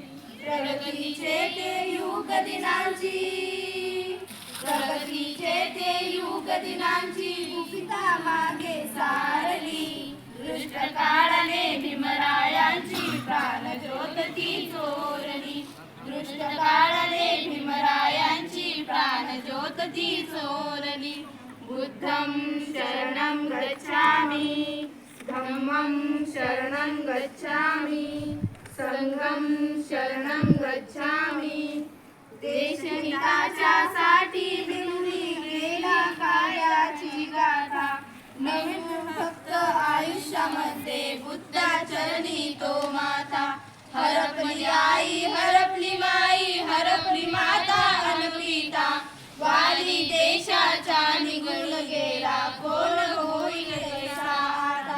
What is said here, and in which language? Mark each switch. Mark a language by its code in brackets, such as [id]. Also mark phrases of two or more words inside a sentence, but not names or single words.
[mr] प्रगतीचे ते युग दिनांची, प्रगतीचे ते युग दिनांची गुपिता मागे सारली, दृष्ट काळाने भीमरायांची प्राण ज्योत ती चोरली, दृष्ट काळाने भीमरायांची प्राण ज्योत ती चोरली। [pi] बुद्धं शरणं गच्छामि, धम्मं शरणं गच्छामि, संघं शरणं गच्छामि। [mr] देशहिताच्या साठी लिहिली गेला कार्याची गाथा, नवीन फक्त आयुष्यामध्ये बुद्धाचरणी तो माथा। हरपली आई, हरपली माई, हरपली माता अनपिता, वाली देशाचा निघून गेला कोण होईल देशा आता।